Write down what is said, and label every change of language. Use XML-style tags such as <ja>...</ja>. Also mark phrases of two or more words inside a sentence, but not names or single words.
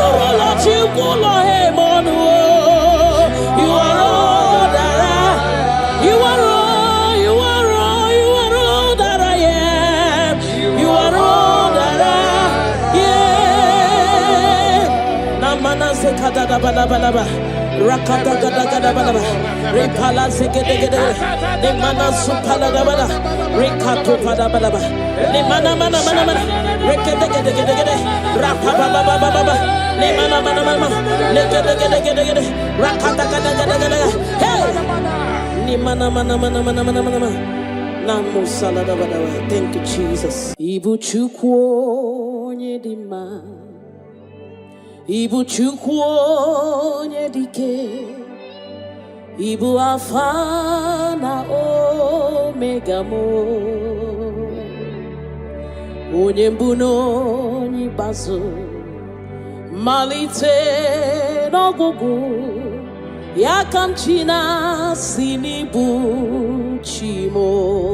<en>You are all that I am. You are all that I am. You are all that I am. Namana sekada balaba. Rakata gada gada balaba. Repala sekede gede. Nemana supala balaba. Rekato pada balaba. Nemana mana mana mana. Rekede gede gede gede. Rapaba baba baba. Nemana mana mana. Lekede gede gede gede. Rakata gada gada gada. Hey. Nemana mana mana mana mana mana. Namo salada balaba. Thank you, Jesus.</en> <ig>Ibu chukwo nyedima. Ibu chukwu onye dike, Ibu Alpha na Omega mo, onye mbụ na onye ikpeazụ, malite n'ọgwụgwụ, ya ka m ji na-asị n'ịbụ chi mo.</ig>